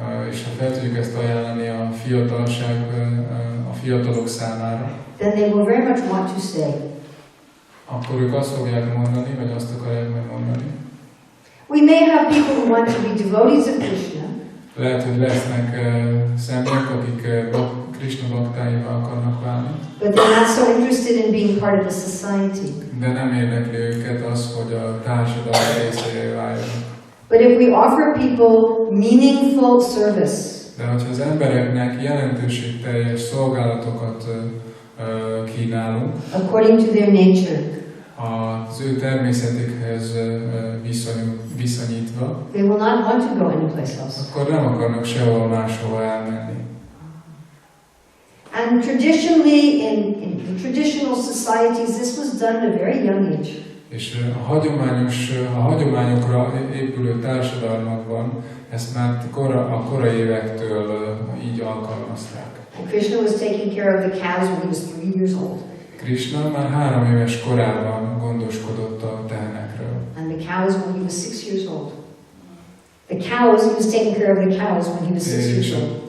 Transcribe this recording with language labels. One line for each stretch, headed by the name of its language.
Hungarian: és ha fel tudjuk ezt ajánlani a fiatalok számára,
English: then they will very much want to stay.
Hungarian: akkor ők azt fogják mondani, vagy azt akarják megmondani.
English: We may have people who want to be devotees of Krishna,
Hungarian: Lehet, hogy lesznek személyek, akik Krishna baktáival akarnak válni.
English: But they're not so interested in being part of the society.
Hungarian: De nem érdekli őket az, hogy a társadalom részévé váljanak.
English: But if we offer people meaningful service,
Hungarian: De hogyha az embereknek jelentőségteljes szolgálatokat kínálunk,
English: according to their nature,
Hungarian: az ő természetükhez viszonyítva,
English: they will not want to go anyplace else.
Hungarian: akkor nem akarnak sehol máshova elmenni.
English: And traditionally, in traditional societies, this was done at a very young age.
Hungarian: És a hagyományokra épülő társadalmakban ezt már a korai évektől így alkalmazták.
English: And Krishna was taking care of the cows when he was 3 years old.
Hungarian: Krishna már 3 éves korában gondoskodott a tehenekről.
English: And the cows when he was 6 years old. The cows, he was taking care of the cows when he was 6 years old.